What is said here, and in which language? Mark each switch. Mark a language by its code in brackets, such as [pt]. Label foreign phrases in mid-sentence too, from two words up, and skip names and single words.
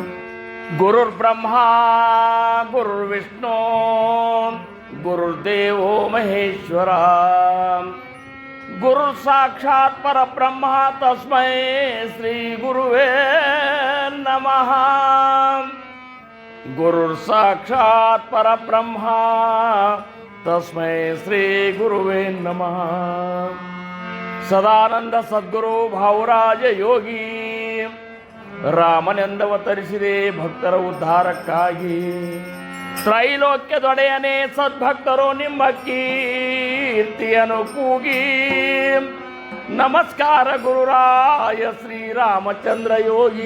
[sa] गुरुर्ब्रह्मा गुरुर्विष्णु गुरुर्देवो महेश्वरा गुरु साक्षात् परब्रह्म तस्मै श्री गुरुवे नमः। गुरुर् साक्षात् परब्रह्म तस्मै श्री गुरुवे नमः। [kn] सदानंद सद्गुರು ಭಾವರಾಜ ಯೋಗಿ ರಾಮನೆಂದವತರಿಸಿದೆ ಭಕ್ತರ ಉದ್ಧಾರಕ್ಕಾಗಿ। ತ್ರೈಲೋಕ್ಯದೊಡೆಯನೇ ಸದ್ಭಕ್ತರು ನಿಮ್ಮ ಕೀರ್ತಿಯನ್ನು ಕೂಗಿ ನಮಸ್ಕಾರ ಗುರುರಾಯ ಶ್ರೀರಾಮಚಂದ್ರ ಯೋಗಿ।